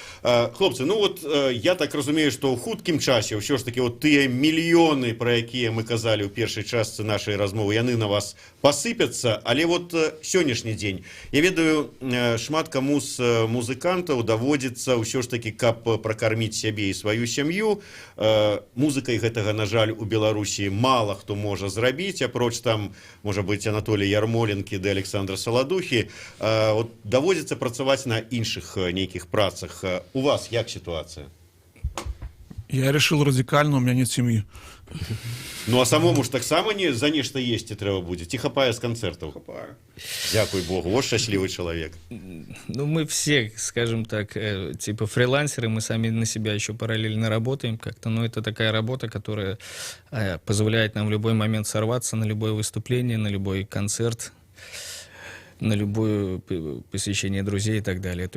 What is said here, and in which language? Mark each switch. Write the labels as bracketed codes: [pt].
[be] Хлопцы, ну вот я так разумею, што ў хуткім часе ўсё ж такі вот тыя мільёны, пра якія мы казалі ў першай частцы нашай размовы, яны на вас пасыпяцца, але вот сённяшні дзень, я ведаю, шмат каму з музыкантаў даводзіцца ўсё ж такі, каб пракарміць сябе і сваю сям'ю. Музыкай гэтага, на жаль, у Беларусі мала хто можа зрабіць, апроч там, можа быць, Анатолій Ярмоленкі ды Александра Саладухі. Вот даводзіцца працаваць на іншых нейкіх працах. [ru] У вас як ситуация? Я решил радикально, у меня нет семьи. [be] Ну а самому ж таксама не за нешта есці трэба будзе, ці хапае з канцэртаў? Хапае. Дзякуй Богу, вот шчаслівы чалавек. [ru] Ну, мы все, скажем так, типа фрилансеры, мы сами на себя еще параллельно работаем как-то, но это такая работа, которая позволяет нам в любой момент сорваться на любое выступление, на любой концерт, на любое посещение друзей и так далее.